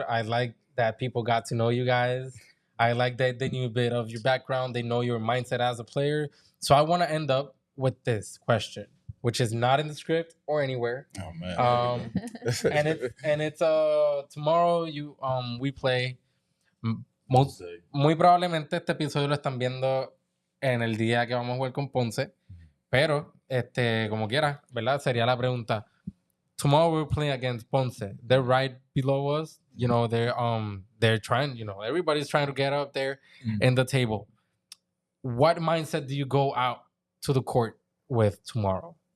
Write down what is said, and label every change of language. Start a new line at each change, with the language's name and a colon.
English: I like that people got to know you guys. I like that they knew a bit of your background. They know your mindset as a player. So I want to end up with this question, which is not in the script or anywhere. Oh man. And it's tomorrow we play.
Spanish: Muy probablemente este episodio lo están viendo en el día que vamos a jugar con Ponce, pero como quiera, ¿verdad? Sería la pregunta.
English: Tomorrow we're playing against Ponce. They're right below us. You know, they're trying, you know, everybody's trying to get up there in the table. What mindset do you go out to the court with tomorrow?